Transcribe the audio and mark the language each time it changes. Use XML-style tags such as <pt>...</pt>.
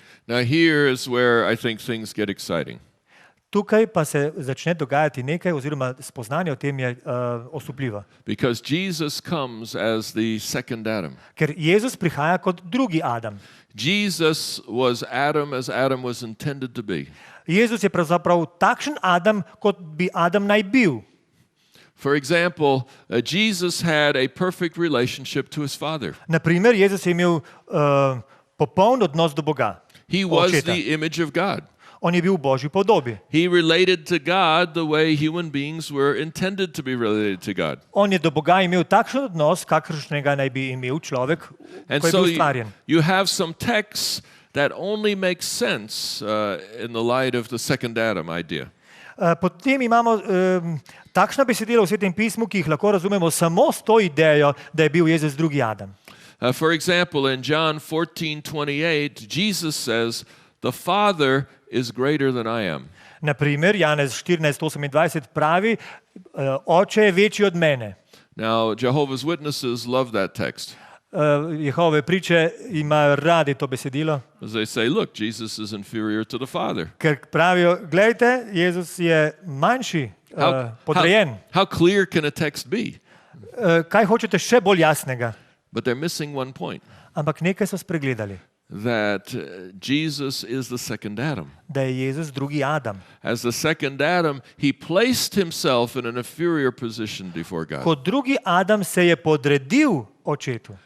<en>Now here is where I think things get exciting.</en> <sl>Tukaj pa se začne dogajati nekaj, oziroma spoznanje o tem je osupljivo.</sl> <en>Because Jesus comes as the second Adam.</en> <sl>Ker Jezus prihaja kot drugi Adam.</sl> <en>Jesus was Adam as Adam was intended to be.</en> <sl>Jezus je pravzaprav takšen Adam, kot bi Adam naj bil.</sl> <en>For example, Jesus had a perfect relationship to his Father.</en> <sl>Naprimer, Jezus je imel popoln odnos do Boga.</sl> <en>He was</en> <sl>Očeta.</sl> <en>the image of God.</en> <sl>On je bil v Božji podobi.</sl> <en>He related to God the way human beings were intended to be related to God.</en> <sl>On je do Boga imel takšen odnos, kakršnega naj bi imel človek,</sl> <en>And</en> <sl>ko je</sl> <en>so</en> <sl>bil ustvarjen.</sl> <en>you have some texts that only make sense in the light of the second Adam idea.</en> <sl>Potem imamo takšna besedila v Svetem pismu, ki jih lahko razumemo samo s to idejo, da je bil Jezus drugi Adam.</sl> <en>For example, in John 14:28, Jesus says, "The Father is greater than I am."</en> <sl>Naprimer, Janez 14:28 pravi, Oče je večji od mene.</sl> <en>Now, Jehovah's Witnesses love that text.</en> <sl>Jehove priče imajo radi to besedilo,</sl> <en>As they say, look, Jesus is inferior to the Father.</en> <sl>ker pravijo, gledajte, Jezus je manjši, podrejen.</sl> <en>How clear can a text be?</en> <sl>Kaj hočete še bolj jasnega?</sl> <en>But they're missing one point,</en> <sl>Ampak nekaj so spregledali,</sl> <en>that Jesus is the second Adam.</en> <sl>da je Jezus drugi Adam.</sl> <en>As the second Adam, he placed himself in an inferior position before God.</en> <sl>Kot drugi Adam se je podredil očetu.</sl>